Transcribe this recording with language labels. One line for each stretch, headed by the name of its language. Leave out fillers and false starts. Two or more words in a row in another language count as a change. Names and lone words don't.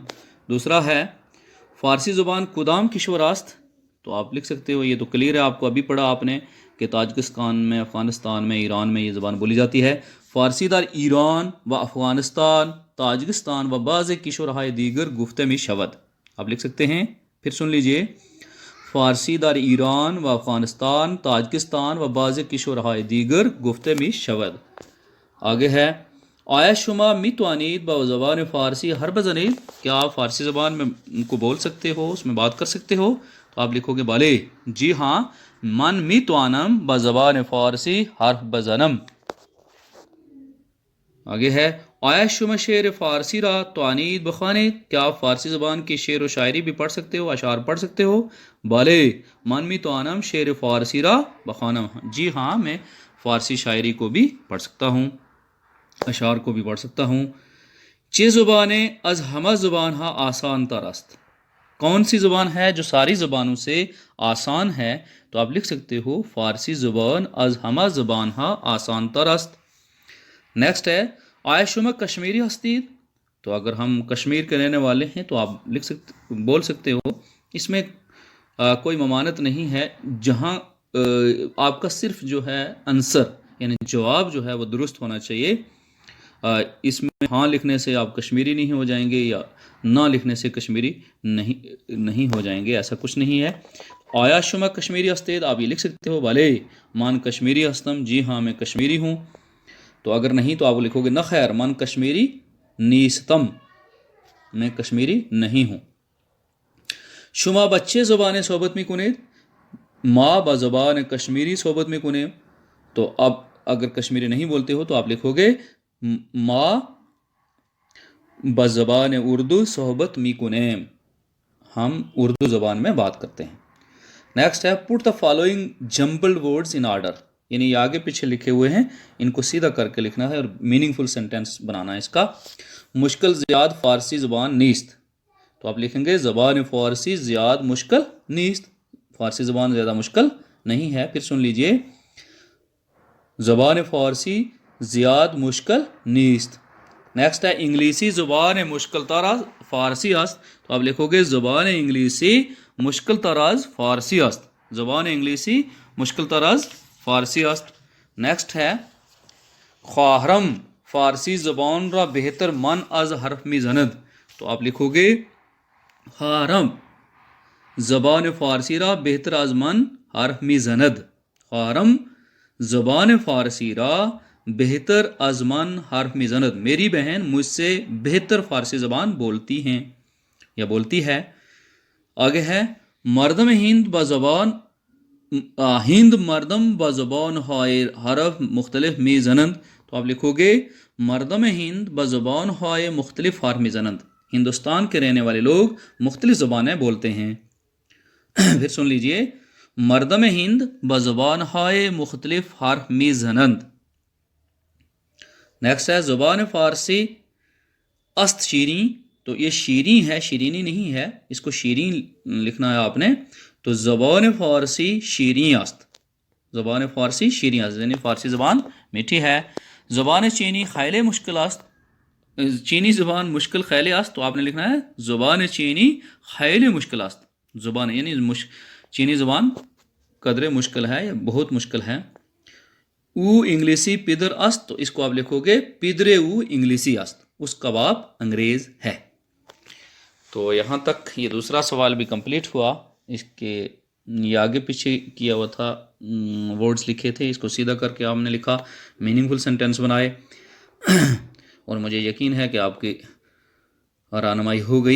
Urdu: دوسرا ہے
Persian: فارسی زبان کدام کشور است،
Urdu: تو آپ لکھ سکتے ہو، یہ تو کلیئر ہے، آپ کو ابھی پڑھا آپ نے کہ تاجکستان میں، افغانستان میں، ایران میں
Persian: یہ زبان بولی جاتی ہے۔ فارسی در ایران و افغانستان، تاجکستان و بعض کشورهای دیگر گفته می شود،
Urdu: آپ لکھ سکتے ہیں، پھر سن لیجئے،
Persian: فارسی در ایران و افغانستان، تاجکستان و بعض کشورهای دیگر گفته می شود۔
Urdu: آگے ہے
Persian: آیا شما می توانید با زبان فارسی حرف بزنید،
Urdu: کیا آپ فارسی زبان میں ان کو بول سکتے ہو، اس میں بات کر سکتے ہو؟ تو آپ لکھو گے بالے، جی ہاں،
Persian: من می توانم با زبان فارسی حرف بزنم۔
Urdu: آگے ہے
Persian: آیا شما شعر فارسی را توانید بخوانید،
Urdu: کیا آپ فارسی زبان کی شعر و شاعری بھی پڑھ سکتے ہو، اشعار پڑھ سکتے ہو؟
Persian: بالے، من می توانم شعر فارسی را بخوانم،
Urdu: جی ہاں، میں فارسی شاعری کو بھی پڑھ سکتا ہوں، اشعار کو بھی پڑھ سکتا ہوں۔
Persian: چه زبانیں از همه زبان ها آسان تر است،
Urdu: کون سی زبان ہے جو ساری زبانوں سے آسان ہے؟ تو آپ لکھ سکتے ہو
Persian: فارسی زبان از همه زبان ها آسان تر است۔
Urdu: نیکسٹ ہے
Persian: آیا شما کشمیری ہستید،
Urdu: تو اگر ہم کشمیر کے رہنے والے ہیں تو آپ لکھ سکتے، بول سکتے ہو، اس میں کوئی ممانعت نہیں ہے، جہاں آپ کا صرف جو ہے آنسر یعنی جواب جو ہے وہ درست ہونا چاہیے، اس میں ہاں لکھنے سے آپ کشمیری نہیں ہو جائیں گے یا نہ لکھنے سے کشمیری نہیں ہو جائیں گے، ایسا کچھ نہیں ہے۔
Persian: آیا شما کشمیری ہستید،
Urdu: آپ یہ لکھ سکتے ہو
Persian: بالے، من کشمیری ہستم،
Urdu: جی ہاں میں کشمیری ہوں۔ تو اگر نہیں تو آپ لکھو گے
Persian: نہ خیر، من کشمیری نیستم،
Urdu: میں کشمیری نہیں ہوں۔
Persian: شما بچے زبان صحبت می کنید، ما با زبان کشمیری صحبت می کنیم،
Urdu: تو اب اگر کشمیری نہیں بولتے ہو تو آپ لکھو گے
Persian: ما با زبان اردو صحبت می کنیم،
Urdu: ہم اردو زبان میں بات کرتے ہیں۔ نیکسٹ ہے
English: put the following jumbled words in order,
Urdu: یعنی یہ آگے پیچھے لکھے ہوئے ہیں، ان کو سیدھا کر کے لکھنا ہے اور
English: meaningful sentence
Urdu: بنانا ہے اس کا۔
Persian: مشکل زیاد فارسی زبان نیست،
Urdu: تو آپ لکھیں گے
Persian: زبان فارسی زیاد مشکل نیست،
Urdu: فارسی زبان زیادہ مشکل نہیں ہے۔ پھر سن لیجئے
Persian: زبان فارسی زیاد مشکل نیست۔
Urdu: نیکسٹ ہے
Persian: انگلیسی زبان مشکل تر از فارسی است،
Urdu: تو آپ لکھو گے
Persian: زبان انگلیسی مشکل تر از فارسی است، زبان انگلیسی مشکل تر از فارسی است۔
Urdu: نیکسٹ ہے
Persian: خواہرم فارسی زبان را بہتر من از حرف می زند،
Urdu: تو آپ لکھو گے
Persian: خواہرم زبان فارسی را بہتر از من حرف می زند، خواہرم زبان فارسی را بہتر از من حرف می زند،
Urdu: میری بہن مجھ سے بہتر فارسی زبان بولتی ہیں یا بولتی ہے۔ آگے ہے
Persian: مردم ہند با زبان ہند مردم با زبان های حرف مختلف می زنند،
Urdu: تو آپ لکھو گے
Persian: مردم ہند با زبان های مختلف حرف می زنند،
Urdu: ہندوستان کے رہنے والے لوگ مختلف زبانیں بولتے ہیں۔ پھر سن لیجئے
Persian: مردم ہند با زبان های مختلف حرف می زنند۔
Urdu: نیکسٹ ہے
Persian: زبان فارسی است شیریں،
Urdu: تو یہ شیریں ہے، شیرینی نہیں ہے، اس کو شیریں لکھنا ہے آپ نے، تو
Persian: زبان فارسی شیریں است، زبان فارسی شیریں است،
Urdu: یعنی فارسی زبان میٹھی ہے۔
Persian: زبان چینی خیلی مشکل است، چینی زبان مشکل خیلی است،
Urdu: تو آپ نے لکھنا ہے
Persian: زبان چینی خیلی مشکل است،
Urdu: زبان یعنی چینی زبان قدر مشکل ہے یا بہت مشکل ہے۔
Persian: او انگلیسی پدر است،
Urdu: تو اس کو آپ لکھو گے
Persian: پدر او انگلیسی است،
Urdu: اس کا باپ انگریز ہے۔ تو یہاں تک یہ دوسرا سوال بھی کمپلیٹ ہوا. اس کے یہ آگے پیچھے کیا ہوا تھا، ورڈز لکھے تھے، اس کو سیدھا کر کے آپ نے لکھا، میننگ فل سینٹینس بنائے. اور مجھے یقین ہے کہ آپ کی رہنمائی ہو گئی.